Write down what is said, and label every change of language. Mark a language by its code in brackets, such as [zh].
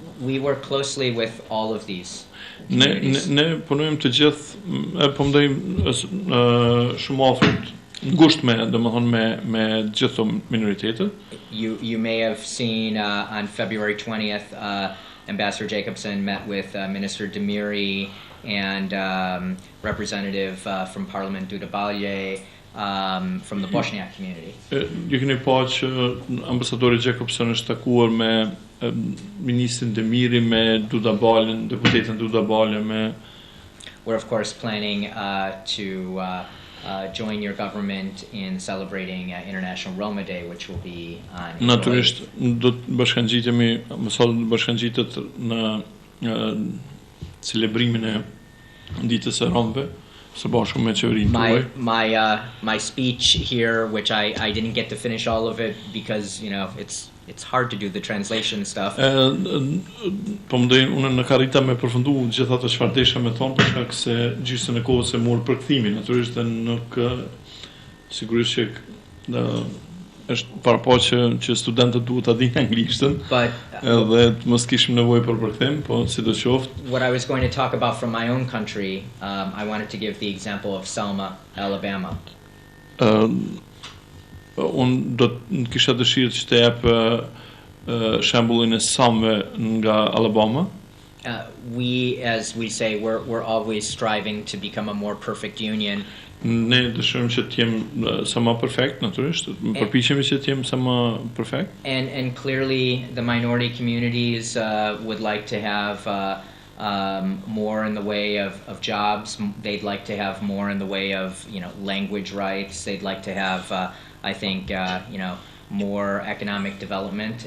[en] We work closely with all of these. [sq] Ne punojmë të gjithë, po mendoj shumë afërt. Ngusht me gjithë minoritetet. [en] You may have seen on February 20th, Ambassador Jacobson met with Minister Demiri and representative from Parliament Duda Balje from the Bosniak community. [sq] Ju keni pa që ambasadori Jacobson është takuar me ministrin Demiri, me Duda Baljen, deputetin Duda Balje, [en] We're of course planning to join your government in celebrating International Roma Day, which will be on April 8th. [sq] Natyrisht do të bashkangjitemi, bashkangjitet në celebrimin e ditës së Romëve së bashku me qeverinë tuaj. [en] My speech here, which I didn't get to finish all of it because it's hard to do the translation stuff. [sq] Po mendoj unë në karrita me përfundu gjithë ato çfarë desha me thon, për shkak se gjysmën e kohës e mor për kthimin, natyrisht nuk sigurisht që është parapo që studentët duhet ta dinë anglishtën. Edhe të mos kishim nevojë për përkthim, po sidoqoftë. [en] What I was going to talk about from my own country, I wanted to give the example of Selma, Alabama. [sq] Unë do të kisha dëshirë që të jap shembullin e Selma nga Alabama. [en] We, as we say, we're always striving to become a more perfect union. [sq] Ne dëshirojmë që të jem sa më perfekt, natyrisht. Përpiqemi që të jem sa më perfekt. [en] And clearly the minority communities would like to have more in the way of jobs. They'd like to have more in the way of, language rights. They'd like to have, I think, more economic development.